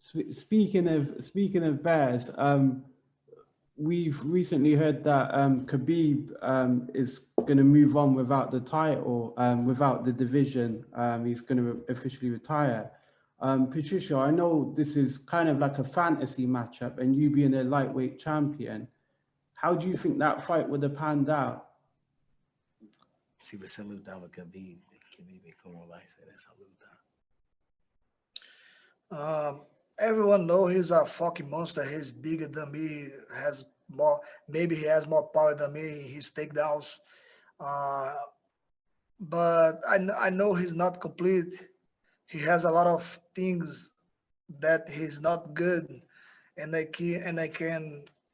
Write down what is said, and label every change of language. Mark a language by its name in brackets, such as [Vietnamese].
[English] Speaking of bears, we've recently heard that Khabib is going to move on without the title, without the division. He's going to officially retire. Patricio, I know this is kind of like a fantasy matchup, and you being a lightweight champion, how do you think that fight would have panned out? [Portuguese] Se você lutar com Khabib, como vai ser essa luta? [English] Everyone knows he's a fucking monster. He's bigger than me. Has more. Maybe he has more power than me. His takedowns. But I know he's not complete. He has a lot of things that he's not good, and I can